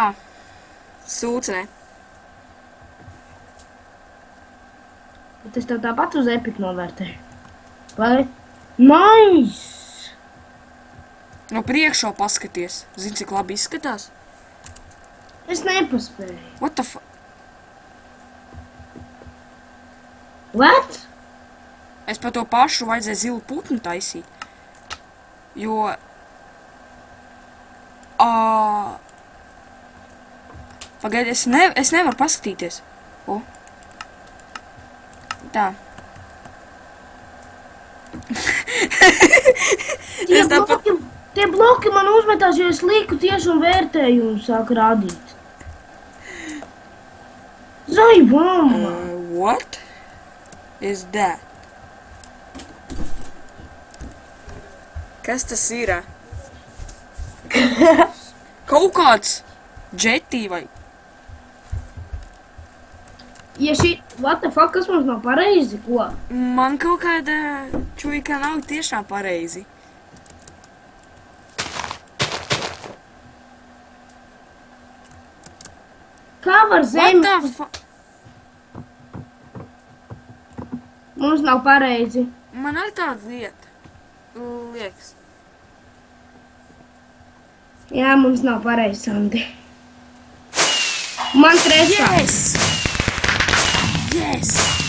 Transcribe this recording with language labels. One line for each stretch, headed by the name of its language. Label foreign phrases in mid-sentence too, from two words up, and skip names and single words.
Latvian: Sūds, ne? Bet es tev tāpat uz Epic novērtēju. Vai? Nice! No priekšā paskaties. Zini, cik labi izskatās? Es nepaspēju.
English: What the fuck? What?
Latvian: Es pa to pašu vajadzēja zilu putnu taisīt. Jo... Pagaidi, es nevaru paskatīties. O. Tā. Tie bloki man uzmetās, jo es lieku tieši un vērtēju un sāku rādīt. Zai, mama!
English: What is that?
Latvian: Kas tas ir? Kaut kāds džetī vai...
English: Ja what the fuck,
Latvian: kas mums nav pareizi, ko? Man kaut kāda čuika nav tiešām pareizi. Kā var zemi?
English: What the fuck?
Latvian: Mums nav pareizi. Man arī tāda lieta. Liekas. Jā, mums nav pareizi, Sandi. Man trešā.
English: Yes! Yes!